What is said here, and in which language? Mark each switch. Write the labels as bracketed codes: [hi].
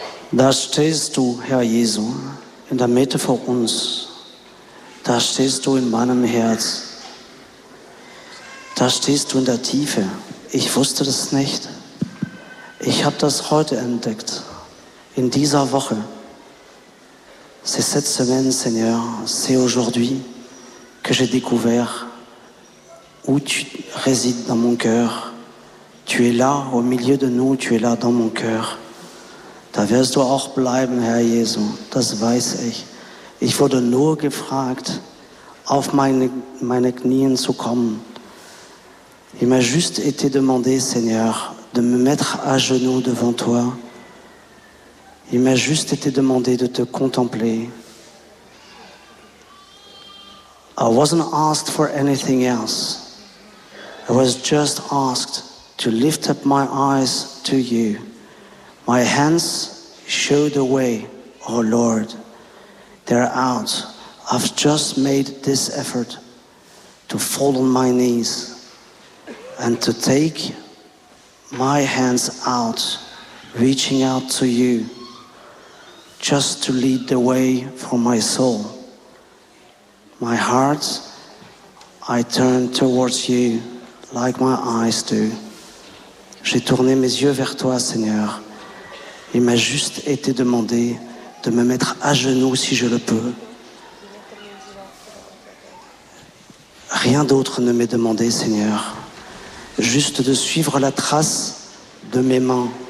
[de] Da stehst du, Herr Jesu, in der Mitte vor uns. Da stehst du in meinem Herz. Da stehst du in der Tiefe. Ich wusste das nicht. Ich habe das heute entdeckt, in dieser Woche. [fr] C'est cette semaine, Seigneur, c'est aujourd'hui que j'ai découvert où tu résides dans mon cœur. Tu es là, au milieu de nous, tu es là dans mon cœur. [de] Da wirst du auch bleiben, Herr Jesu, das weiß ich. Ich wurde nur gefragt, auf meine Knien zu kommen. [fr] Il m'a juste été demandé, Seigneur, de me mettre à genoux devant toi. Il m'a juste été demandé de te contempler. [en] I wasn't asked for anything else. I was just asked to lift up my eyes to you. My hands show the way, O Lord. They're out. I've just made this effort to fall on my knees and to take my hands out, reaching out to you, just to lead the way for my soul. My heart, I turn towards you like my eyes do. [fr] J'ai tourné mes yeux vers toi, Seigneur. Il m'a juste été demandé de me mettre à genoux si je le peux. Rien d'autre ne m'est demandé, Seigneur. Juste de suivre la trace de mes mains.